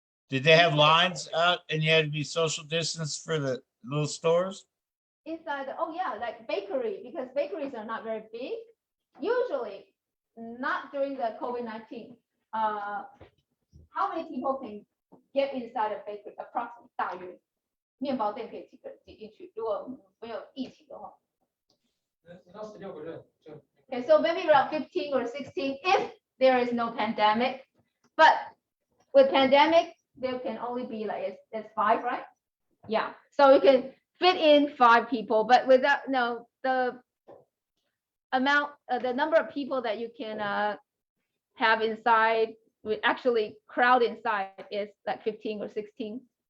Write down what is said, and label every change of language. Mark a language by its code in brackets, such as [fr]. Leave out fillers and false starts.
[en] Did they have lines out and you had to be social distance for the little stores? Inside, oh yeah, like bakery, because bakeries are not very big. Usually, not during the COVID-19. How many people can get inside a bakery? Approximately [zh] 大约面包店可以几个人挤进去？如果没有疫情的话。 16个人就 [en] Okay, so maybe around 15 or 16 if there is no pandemic. But with pandemic, there can only be like it's 5, right? Yeah. So you can fit in 5 people, but without the amount, the number of people that you can have inside, actually crowd inside, is like 15 or 16.